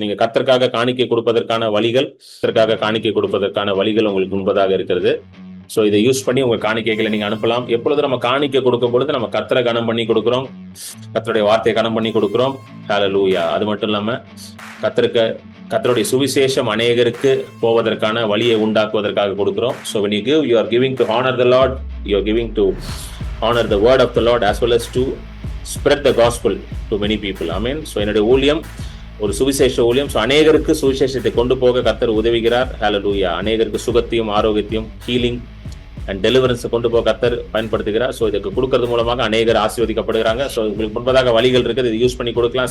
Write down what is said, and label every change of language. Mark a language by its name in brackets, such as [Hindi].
[Tamil] நீங்க கர்த்தருக்காக காணிக்கை கொடுப்பதற்கான வழிகள், கர்த்தருக்காக காணிக்கை கொடுப்பதற்கான வழிகள் உங்களுக்கு முன்பதாக இருக்கிறது. சோ இதை யூஸ் பண்ணி உங்க காணிக்கைகளை நீங்க அனுப்பலாம். எப்பொழுது நம்ம காணிக்கை கொடுக்கும் பொழுது நம்ம கர்த்தரை கனம் பண்ணி கொடுக்கிறோம், கர்த்தருடைய வார்த்தையை கனம் பண்ணி கொடுக்கிறோம். ஹல்லேலூயா. அது மட்டும் இல்லாம கர்த்தருடைய சுவிசேஷம் அநேகருக்கு போவதற்கான வழியை உண்டாக்குவதற்காக கொடுக்கிறோம். [English] So when you give, you are giving to honor the Lord, you are giving to honor the word of the Lord as well as to spread the gospel to many people. Amen. [Tamil] So என்னுடைய ஊழியம் ஒரு சுவிசேஷ ஊழியம். So அநேகருக்கு சுவிசேஷத்தை கொண்டு போக கர்த்தர் உதவுகிறார். ஹல்லேலூயா. அநேகருக்கு சுகத்தையும் ஆரோக்கியத்தையும் [English] healing and டெலிவரன்ஸை [Tamil] கொண்டு போக கர்த்தர் பயன்படுத்துகிறார். ஸோ இதுக்கு கொடுக்கறது மூலமாக அநேகர் ஆசீர்வதிக்கப்படுகிறாங்க. ஸோ உங்களுக்கு முன்பதாக வழிகள் இருக்குது, இது யூஸ் பண்ணி கொடுக்கலாம்.